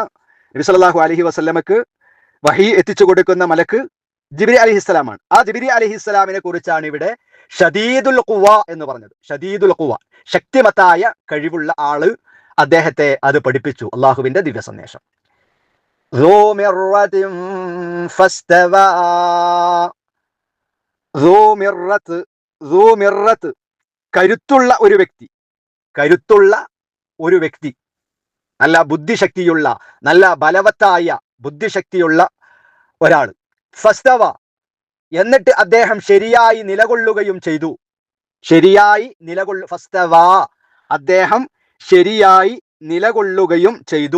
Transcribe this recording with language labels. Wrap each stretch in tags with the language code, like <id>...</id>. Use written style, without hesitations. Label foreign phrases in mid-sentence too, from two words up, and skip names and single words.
<ml>നബി</ml> <ar>صلى الله عليه وسلم</ar> <ml>വഹ്യ് എത്തിച്ചു കൊടുക്കുന്ന മലക്ക് ജിബ്രീൽ അലൈഹിസ്സലാമാണ്. ആ ജിബ്രീൽ അലൈഹിസ്സലാമിനെ കുറിച്ചാണ് ഇവിടെ</ml> <ar>شديد القوى</ar> <ml>എന്ന് പറഞ്ഞത്.</ml> <ar>شديد القوى,</ar> <ml>ശക്തിമത്തായ കഴിവുള്ള ആള്, അദ്ദേഹത്തെ അത് പഠിപ്പിച്ചു അള്ളാഹുവിന്റെ ദിവ്യ സന്ദേശം.</ml> <ar>ذو مرة فاستوى. ذو مرة,</ar> <ml>കരുത്തുള്ള ഒരു വ്യക്തി, കരുത്തുള്ള ഒരു വ്യക്തി, നല്ല ബുദ്ധിശക്തിയുള്ള, നല്ല ബലവത്തായ ബുദ്ധിശക്തിയുള്ള ഒരാൾ. ഫസ്തവ, എന്നിട്ട് അദ്ദേഹം ശരിയായി നിലകൊള്ളുകയും ചെയ്തു. ശരിയായി ഫസ്തവ, അദ്ദേഹം ശരിയായി നിലകൊള്ളുകയും ചെയ്തു.</ml>